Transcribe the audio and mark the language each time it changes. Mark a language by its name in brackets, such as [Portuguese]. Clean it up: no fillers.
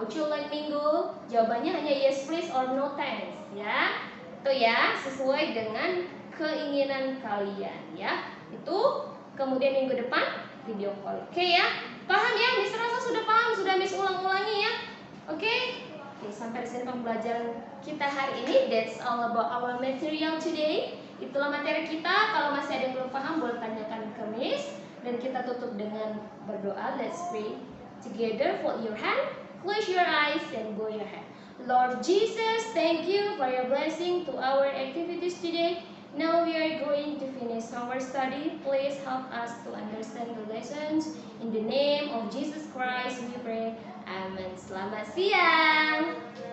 [Indonesian] Would you like minggu? Jawabannya hanya [English] "Yes please" [Indonesian] or [English] "No thanks" [Indonesian] ya. Itu ya, sesuai dengan keinginan kalian ya. Itu kemudian minggu depan video call. Oke ya. Paham ya? Miss rasa sudah paham, sudah Miss ulang-ulangi ya. Oke, sampai di sini pembelajaran kita hari ini. [English] That's all about our material today. [Indonesian] Itulah materi kita. Kalau masih ada yang belum paham, boleh tanyakan ke Miss. Dan kita tutup dengan berdoa. [English] Let's pray together. Fold your hand, close your eyes, and bow your head. Lord Jesus, thank you for your blessing to our activities today. Now we are going to finish our study. Please help us to understand the lessons. In the name of Jesus Christ we pray. Amen. [Indonesian] Selamat siang.